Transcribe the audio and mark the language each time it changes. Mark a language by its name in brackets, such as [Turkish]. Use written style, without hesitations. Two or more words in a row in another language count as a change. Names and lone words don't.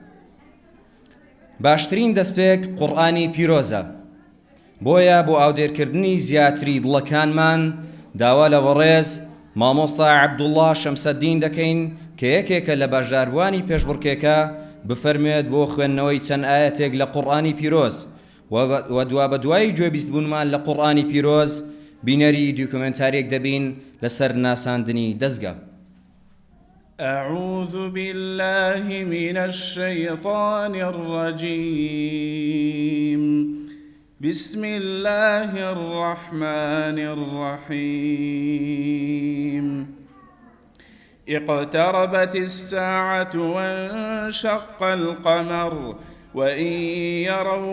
[Central Kurdish] باشترین دەستپێک قورئانی پیرۆزە، بۆیە بۆ ئاودێرکردنی زیاتری دڵەکانمان داوا لە بەڕێز مامۆستا عەبدوڵڵا شەمسەددین دەکەین کە یەکێکە لە بەشداربوانی پێشبڕکێکە بفەرمێت بۆ خوێندنەوەی چەند ئاەتێک لە قورئانی پیرۆز و دوا بە دوای گوێبیستبوونمان لە قورئانی پیرۆز بینەری دوکومنتارێک دەبین لەسەر ناساندنی دەزگا. [Arabic] أعوذ بالله من الشيطان الرجيم. بسم الله الرحمن الرحيم. اقتربت الساعة وانشق القمر وإن يروا